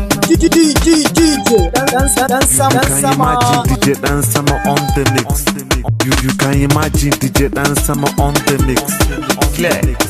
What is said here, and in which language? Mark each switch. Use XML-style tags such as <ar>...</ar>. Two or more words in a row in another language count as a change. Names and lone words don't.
<en>D J, D J, D J, Ɗan, Ɗan Sa-, Ɗan You, Sama, you Ɗan can Sama. imagine D J Ɗan Sama on the mix. You, you can imagine D J Ɗan Sama on the mix. Clear.</en>